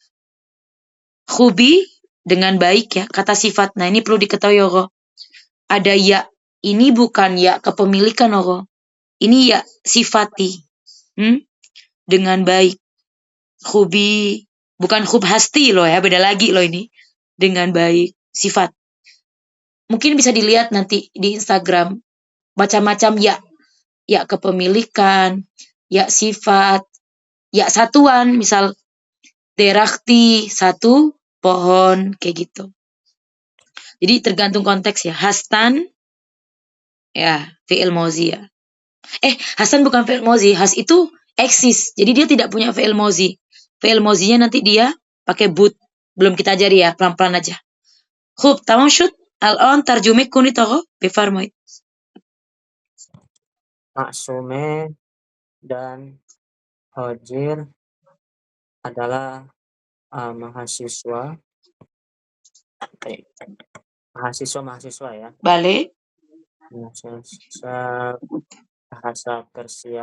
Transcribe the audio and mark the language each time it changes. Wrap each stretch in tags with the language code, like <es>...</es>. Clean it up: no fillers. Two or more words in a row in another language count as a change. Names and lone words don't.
<id>Khubi dengan baik ya. Kata sifat. Nah ini perlu diketahui ya. Ada ya. Ini bukan ya kepemilikan ya. Ini ya sifati. Dengan baik. Khubi. Bukan</id> <fa>خوب هستی</fa> <id>loh ya. Beda lagi loh ini. Dengan baik. Sifat. Mungkin bisa dilihat nanti di Instagram. Macam-macam ya. Ya kepemilikan. Ya sifat. Ya satuan. Misal. Derakti. Satu. Pohon. Kayak gitu. Jadi tergantung konteks ya. Hastan. Ya.</id> <fa>فعل ماضی</fa> <id>ya. Hasan bukan</id> <fa>فعل ماضی.</fa> <id>Has itu eksis. Jadi dia tidak punya</id> <fa>فعل ماضی.</fa> <id>Fi'il mozinya nanti dia pakai but. Belum kita ajari ya. Pelan-pelan aja. Khub.</id> <fa>تمام شد. الآن ترجمة كوني تغو بفرمایید.</fa> <id>Maksumeh dan Hojir adalah mahasiswa ya, Bale, mahasiswa bahasa Persia.</id>